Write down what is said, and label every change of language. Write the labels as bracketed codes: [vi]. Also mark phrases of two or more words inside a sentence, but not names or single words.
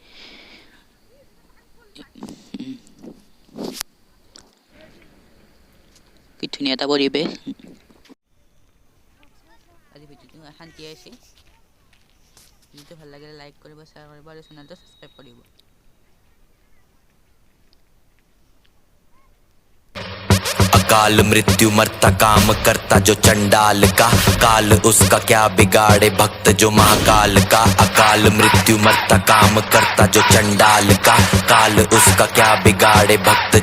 [as] কি ধুনীয়া এটা পৰিৱেশ। আজি ভিডিঅ'টো শান্তি আছে। ভিডিঅ'টো ভাল লাগিলে লাইক কৰিব, শ্বেয়াৰ কৰিব আৰু চেনেলটো ছাবস্ক্ৰাইব কৰিব। [hi] अकाल मृत्यु मरता काम करता जो चंडाल का, काल उसका क्या बिगाड़े भक्त जो महाकाल का। अकाल मृत्यु मरता काम करता जो चंडाल का, काल उसका क्या बिगाड़े भक्त